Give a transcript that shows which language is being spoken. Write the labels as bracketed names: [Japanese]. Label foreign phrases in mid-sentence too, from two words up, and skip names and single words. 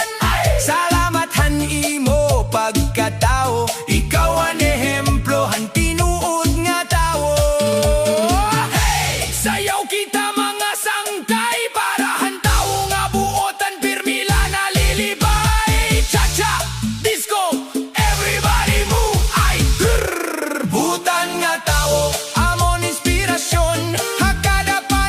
[Waray] Salamat han imo pagkatao, ikaw ang ehemplo han tinuod nga tawo. Sayaw kita mga sangkay, para han tawo nga buotan pirmila nalilibay. Cha-cha, [English] disco, everybody move. [Waray] Ay, butan nga tawo amon inspirasyon, hakada